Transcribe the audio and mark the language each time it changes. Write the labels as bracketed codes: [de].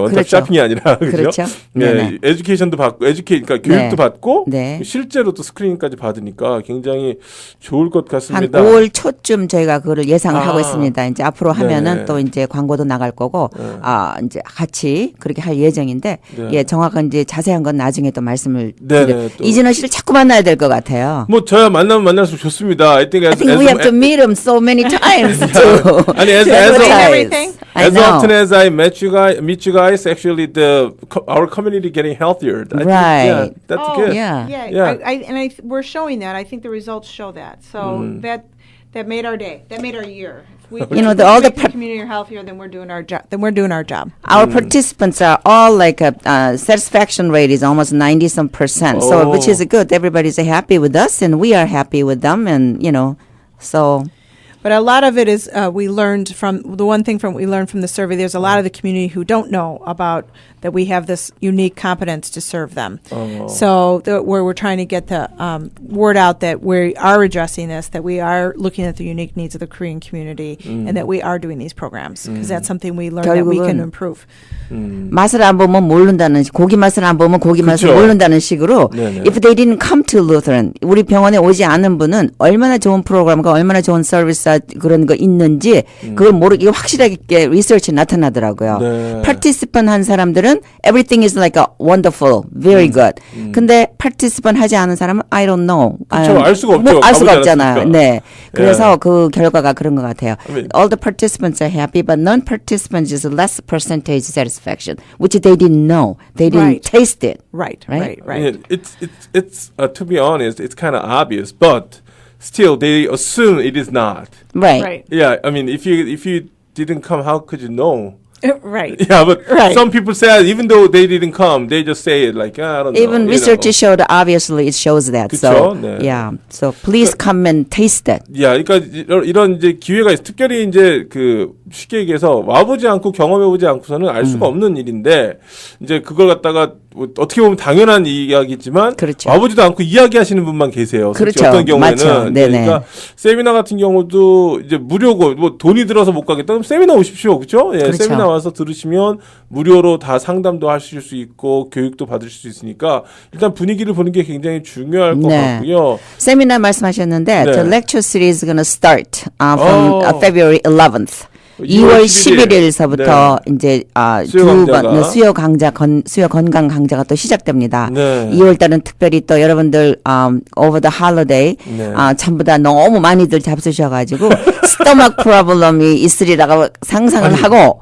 [ko] 원스톱 쇼핑이 아니라 그렇죠. 네, 에듀케이션도 받고 그러니까 교육도 받고 실제로 또 스크리닝까지 받으니까 굉장히 좋을 것 같습니다. 한 5월 초쯤 저희가 그거를 예상을 하고 있습니다. 이제 앞으로 하면은 또 이제 광고도 나갈 거고 이제 같이 그렇게 할 예정인데 정확한 이제 자세한 건 나중에 또 말씀을 드려. 이진헌 씨를 자꾸 만나야 될 것 같아요. 뭐 저야 만나면 만날수록 좋습니다. [en] I think we have to meet him so many times too. 아니 as often as I meet you guys, actually our community getting healthier. I think, that's good. We're showing that. I think the results show that. So that made our day. That made our year. All the community are healthier, then we're doing our job. Our participants are all like satisfaction rate is almost 90% so which is good. Everybody's happy with us, and we are happy with them, and so. But a lot of it is we learned from the survey. There's a lot of the community who don't know about that we have this unique competence to serve them. So where we're trying to get the word out that we are addressing this, that we are looking at the unique needs of the Korean community, and that we are doing these programs because that's something we learned that we can improve. [ko] 맛을 안 보면 모른다는 고기 맛을 안 보면 고기 맛을 모른다는 식으로 [en] if they didn't come to Lutheran [ko] 우리 병원에 오지 않은 분은 얼마나 좋은 프로그램과 얼마나 좋은 서비스 그런 거 있는지 그걸 모르게 확실하게 리서치 나타나더라고요. [en] participant [ko] 한 사람들은 [en] everything is like a wonderful, very good. [ko] 근데 participant 하지 않은 사람은 [en] I don't know. [ko] 그렇죠. 알 수가 없죠. 알 수가 없잖아요. 네. 그래서 그 결과가 그런 것 같아요. [en] All the participants are happy, but non-participants is less percentage satisfaction, which they didn't know. They didn't taste it. Right. It's to be honest, it's kind of obvious, but still they assume it is not. Right. Yeah, I mean, if you didn't come, how could you know? Right. Yeah, but some people say even though they didn't come, they just say it like, I don't know. Even research showed obviously it shows that. [ko] 그쵸? [en] So [ko] 네. [en] yeah, so please come and taste it. [ko] 그러니까 이런 이제 기회가 있어. 특별히 이제 그 쉽게 얘기해서 와보지 않고 경험해보지 않고서는 알 수가 없는 일인데 이제 그걸 갖다가 어떻게 보면 당연한 이야기지만 그렇죠. 와보지도 않고 이야기하시는 분만 계세요. 그렇죠. 어떤 경우에는 맞죠. 네네. 그러니까 세미나 같은 경우도 이제 무료고 뭐 돈이 들어서 못 가겠다 그럼 세미나 오십시오, 그렇죠? 예, 그렇죠. 세미나 와서 들으시면 무료로 다 상담도 하실 수 있고 교육도 받으실 수 있으니까 일단 분위기를 보는 게 굉장히 중요할 것 같고요. 세미나 말씀하셨는데 [en] the lecture series is going to start from February 11th. [ko] 2월 11일서부터 이제 두 번 수요 건강 강좌가 또 시작됩니다. 2월 달은 특별히 또 여러분들 [en] over the holiday [ko] 전부 다 너무 많이들 잡수셔가지고 스토막 프로블럼이 있으리라고 상상을 하고